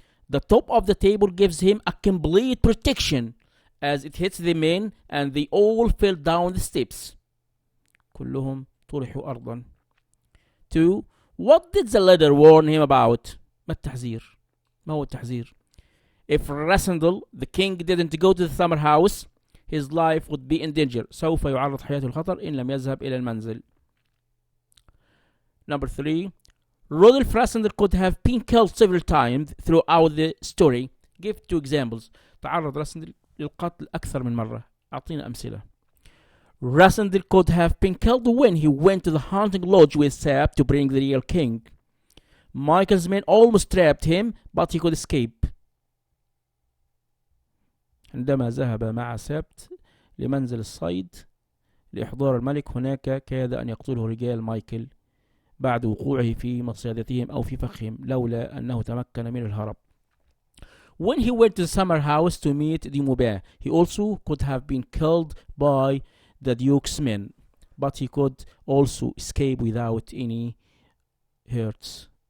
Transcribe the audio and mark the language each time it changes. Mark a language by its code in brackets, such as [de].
[en] The top of the table gives him a complete protection as it hits the men and they all fell down the steps. [ar] كلهم طرحوا أرضا. 2. [en] What did the letter warn him about? [ar] ما التحذير؟ ما هو التحذير؟ [en] If Rassendyll, the king, didn't go to the summer house, his life would be in danger. [ar] سوف يعرض حياته للخطر إن لم يذهب إلى المنزل. [en] Number 3. Rodolphe Rassendyll could have been killed several times throughout the story. Give 2 examples. [ar] تعرض راسندل للقتل أكثر من مرة. أعطينا أمثلة. [en] Rassendyll could have been killed when he went to the hunting lodge with Sept to bring the real king. Michael's men almost trapped him, but he could escape. [ar] عندما ذهب مع سبت لمنزل الصيد لإحضار الملك هناك كاد أن يقتله رجال مايكل بعد وقوعه في مصيدتهم أو في فخهم لولا أنه تمكن من الهرب. [en] When he went to the summer house to meet de Maubert, he also could have been killed by the Duke's men, but he could also escape without any hurt.